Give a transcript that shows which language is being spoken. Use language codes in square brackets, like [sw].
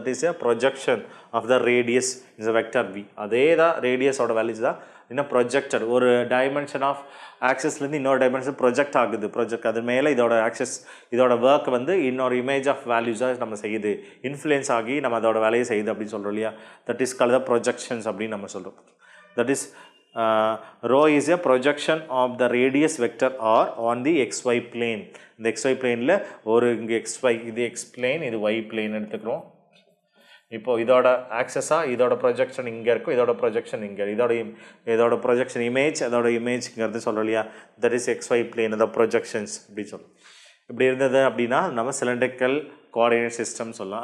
[en] That is a projection of the radius is a vector V. [ta] அதே தான் ரேடியஸோட values தான் இன்னும் ப்ரொஜெக்டட். ஒரு டைமென்ஷன் ஆஃப் ஆக்சஸ்லேருந்து இன்னொரு டைமென்ஷன் ப்ரொஜெக்ட் ஆகுது. அது மேலே இதோட ஆக்சஸ் இதோட ஒர்க் வந்து இன்னொரு இமேஜ் ஆஃப் வேல்யூஸாக நம்ம செய்யுது, இன்ஃப்ளூயன்ஸ் ஆகி நம்ம அதோட வேலையை செய்யுது அப்படின்னு சொல்கிறோம் இல்லையா. That is called the projections அப்படின்னு நம்ம சொல்கிறோம். [en] That is rho is a projection of the radius vector r on the xy plane. [ta] இந்த xy planeல ஒரு இங்கே xy இது x plane இது y plane எடுத்துக்கிறோம். இப்போ இதோட ஆக்சஸாக இதோட ப்ரொஜெக்ஷன் இங்கே இருக்கும், இதோட ப்ரொஜெக்ஷன் இங்கே, இதோட ப்ரொஜெக்ஷன் இமேஜ் அதோட இமேஜ்ங்கிறது சொல்கிறோம் இல்லையா. [en] that is xy plane the projections [ta] அப்படின்னு சொல்லுவோம். இப்படி இருந்தது அப்படின்னா நம்ம சிலிண்ட்ரிக்கல் கோஆர்டினேட் சிஸ்டம் சொல்லலாம்.